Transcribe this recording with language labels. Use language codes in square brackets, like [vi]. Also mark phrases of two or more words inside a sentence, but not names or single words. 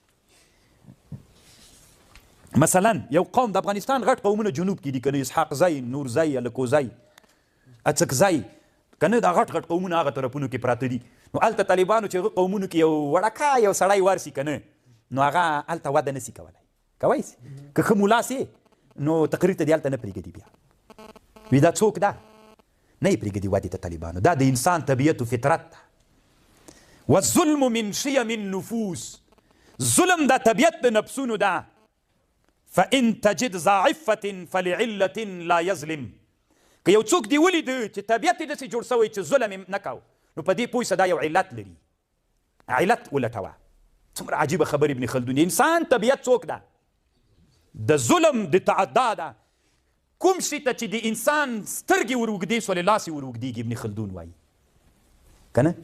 [ps] مثلا یو قوم د افغانستان غټ قومونه جنوب کې دي که نه اسحاق ځای نورځای الکوځای اڅکځای که نه دا غټ غټ قومونه هغه طرفونو کې پراته دي نو هلته طالبانو چې هغه قومونو کې یو وړکه یو سړی ورسي که نه نو هغه هلته وده نسي کولی کوی سي که ښه ملا سي نو تقریر ته دې هلته نه پرېږدي بیا وي دا څوک ده نه یې پرېږدي ودې ته طالبانو. دا د انسان طبیعت و فطرت ده. [ar] والظلم من شیم النفوس، [ps] ظلم دا طبیعت د نفسونو ده. [ar] فإن تجد ذا عفة فلعلة لا يظلم. [ps] که یو څوک دی ولیده چې طبیعت یې داسې جوړ سوی چې ظلم یې نه کو، نو په دې پوه شه دا یو علت لري. علت ولټوه. څومره عجیبه خبر ابن خلدون. انسان طبیعت څوک ده؟ د ظلم د تعدا ده. کوم شي ته چې د انسان سترګې ور اوږدې سولې لاس یې ور اوږدېږي ابن خلدون وایي که نه.